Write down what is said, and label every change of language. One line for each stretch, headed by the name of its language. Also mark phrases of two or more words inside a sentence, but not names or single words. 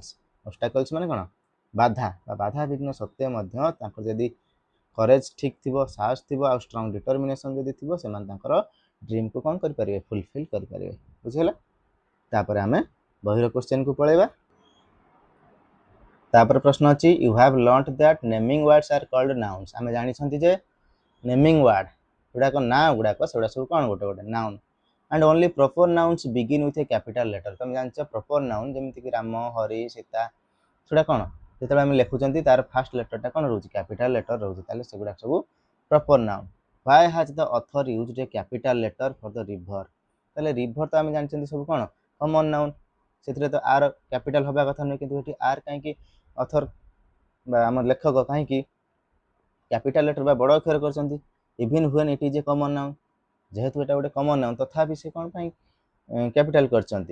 Odia: ଅବଷ୍ଟାକଲ୍ସ ମାନେ କ'ଣ, ବାଧା ବା ବାଧାବିଘ୍ନ ସତ୍ତ୍ୱେ ମଧ୍ୟ ତାଙ୍କର ଯଦି କରେଜ୍ ଠିକ୍ ଥିବ, ସାହସ ଥିବ ଆଉ
English: strong determination
Odia: ଯଦି ଥିବ, ସେମାନେ ତାଙ୍କର ଡ୍ରିମ୍କୁ କ'ଣ କରିପାରିବେ, ଫୁଲଫିଲ୍ କରିପାରିବେ। ବୁଝିହେଲା? ତାପରେ ଆମେ ବହିର କ୍ୱେଶ୍ଚନ୍କୁ ପଳେଇବା। ତାପରେ ପ୍ରଶ୍ନ ଅଛି,
English: you have learnt that naming words are called nouns.
Odia: ଆମେ ଜାଣିଛନ୍ତି ଯେ
English: naming word
Odia: ଗୁଡ଼ାକ, ନାଁ ଗୁଡ଼ାକ, ସେଗୁଡ଼ା ସବୁ କ'ଣ, ଗୋଟେ ଗୋଟେ ନାଉନ୍।
English: and only proper nouns begin with a capital letter।
Odia: ତମେ ଜାଣିଛ
English: proper noun
Odia: ଯେମିତିକି ରାମ, ହରି, ସୀତା, ସେଗୁଡ଼ା କ'ଣ, ଯେତେବେଳେ ଆମେ ଲେଖୁଛନ୍ତି ତାର
English: first letter
Odia: କ'ଣ ରହୁଛି,
English: capital letter
Odia: ରହୁଛି। ତାହେଲେ ସେଗୁଡ଼ା ସବୁ
English: proper noun। why has the author used a capital letter for the river?
Odia: ତାହେଲେ ରିଭର ତ ଆମେ ଜାଣିଛନ୍ତି ସବୁ କ'ଣ,
English: common noun,
Odia: ସେଥିରେ ତ ଆର କ୍ୟାପିଟାଲ ହେବା କଥା ନୁହେଁ, କିନ୍ତୁ ଏଠି ଆର କାହିଁକି ଅଥର ବା ଆମ ଲେଖକ କାହିଁକି
English: capital letter
Odia: ବା ବଡ଼ ଅକ୍ଷର କରିଛନ୍ତି?
English: even when it is a common noun,
Odia: ଯେହେତୁ ଏଟା ଗୋଟେ
English: common noun,
Odia: ତଥାପି ସେ କ'ଣ ପାଇଁ କ୍ୟାପିଟାଲ କରିଛନ୍ତି?